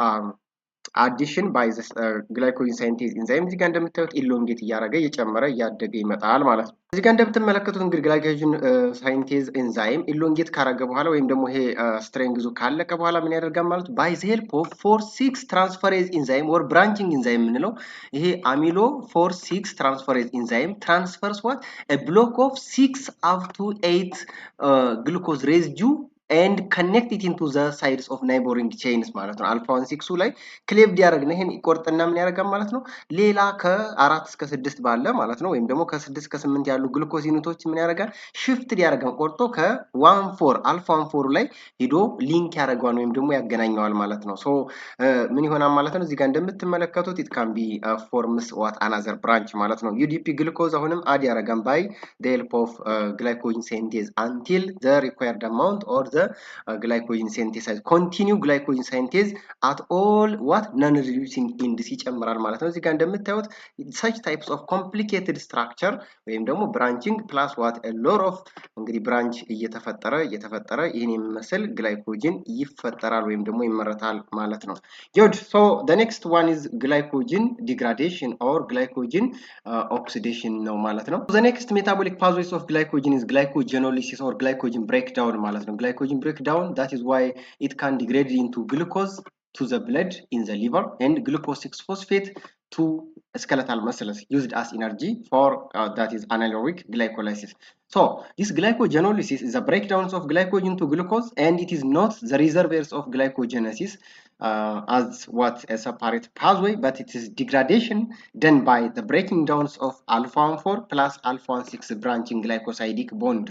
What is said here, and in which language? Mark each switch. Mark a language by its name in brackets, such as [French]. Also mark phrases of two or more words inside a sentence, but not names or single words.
[English] addition by the glycogen synthase enzyme [Amharic] እዚህ ጋር እንደምታዩት ኢሎንጌት እያደረገ እየጨመረ እያደገ ይመጣል ማለት ነው። እዚህ ጋር እንደምትመለከቱት እንግዲህ [English] glycogen synthase enzyme elongate [Amharic] ካረገ በኋላ ወይም ደግሞ ይሄ ስትሬንግዙ ካለቀ በኋላ ምን ያደርጋል ማለት ነው። [English] by the help of 4-6 transferase enzyme or branching enzyme [Amharic] የምንለው ይሄ [English] amylo 4-6 transferase enzyme transfers what a block of 6 up to 8 glucose residue and connect it into the sides of neighboring chains [Amharic] ማለት ነው። አልፋ 16 ላይ ክሌቭድ ያደርግና ይሄን ይቆርጥና ምን ያደርጋል ማለት ነው። ሌላ ከ4 እስከ 6 ባለ ማለት ነው ወይም ደግሞ ከ6 እስከ 8 ያሉ ግሉኮዝ ዩኒቶች ምን ያደርጋል ሽፍት ያደርጋል ቆርጦ ከ14 አልፋ 14 ላይ ሄዶ ሊንክ ያደርገዋል ወይም ደግሞ ያገናኘዋል ማለት ነው። ሶ ምን ይሆናል ማለት ነው። እዚህ ጋር እንደምትመለከቱት [English] it can be forms what another branch [Amharic] ማለት ነው። UDP ግሉኮዝ አሁንም አድ ያደርጋል [English] by the help of glycogen synthase until the required amount or the glycogen synthase continue glycogen synthase at all what non reducing ends [Amharic] ይጨምራል ማለት ነው። እዚህ ጋር እንደምታዩት [English] such types of complicated structure [Amharic] ወይም ደግሞ [English] branching plus what a lot of [Amharic] እንግዲህ ብራንች እየተፈጠረ ይህን የሚመስል ግላይኮጅን ይፈጠራል ወይም ደግሞ ይመረታል ማለት ነው። [English] good so the next one is glycogen degradation or glycogen oxidation [Amharic] ነው ማለት ነው። [English] the next metabolic pathways of glycogen is glycogenolysis or glycogen breakdown [Amharic] ማለት ነው። [English] glycogen breakdown that is why it can degrade into glucose to the blood in the liver and glucose 6-phosphate to skeletal muscles used as energy for that is anaerobic glycolysis. So this glycogenolysis is a breakdown of glycogen to glucose and it is not the reservoirs of glycogenesis as what a separate pathway, but it is degradation done by the breaking downs of alpha 4 plus alpha 6 branching glycosidic bonds.